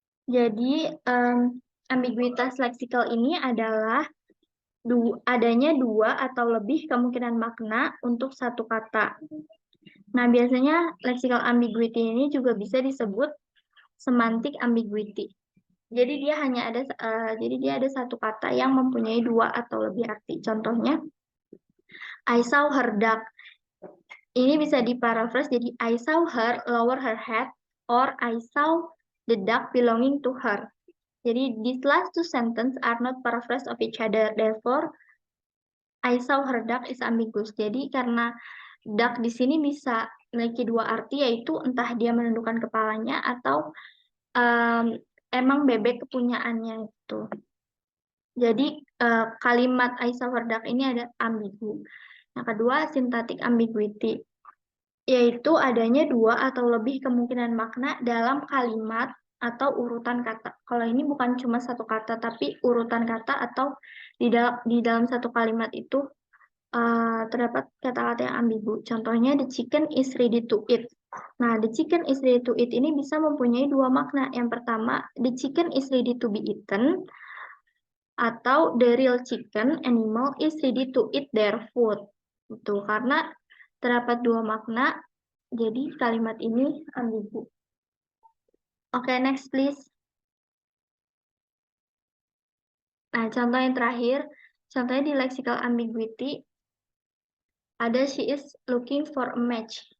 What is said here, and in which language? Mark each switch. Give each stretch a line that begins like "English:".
Indonesian: Jadi, ambiguitas leksikal ini adalah adanya dua atau lebih kemungkinan makna untuk satu kata. Nah, biasanya lexical ambiguity ini juga bisa disebut semantic ambiguity. Jadi dia hanya ada satu kata yang mempunyai dua atau lebih arti. Contohnya,
English: I saw her duck.
Indonesian: Ini bisa diparaphrase jadi
English: I saw her lower her head or I saw the duck belonging to her.
Indonesian: Jadi,
English: these last two sentences are not paraphrase of each other. Therefore, I saw her duck is ambiguous.
Indonesian: Jadi, karena duck di sini bisa memiliki dua arti, yaitu entah dia menundukkan kepalanya atau emang bebek kepunyaannya itu. Jadi, kalimat
English: I saw her duck
Indonesian: ini ada ambigu. Yang kedua, syntactic ambiguity, yaitu adanya dua atau lebih kemungkinan makna dalam kalimat atau urutan kata. Kalau ini bukan cuma satu kata, tapi urutan kata atau di dalam satu kalimat itu terdapat kata-kata yang ambigu. Contohnya,
English: the chicken is ready to eat.
Indonesian: Nah,
English: the chicken is ready to eat
Indonesian: ini bisa mempunyai dua makna. Yang pertama,
English: the chicken is ready to be eaten,
Indonesian: atau
English: the real chicken animal is ready to eat their food.
Indonesian: Itu karena terdapat dua makna, jadi kalimat ini ambigu. Oke,
English: next please.
Indonesian: Nah, contoh yang terakhir, contohnya di lexical ambiguity, ada
English: she is looking for a match.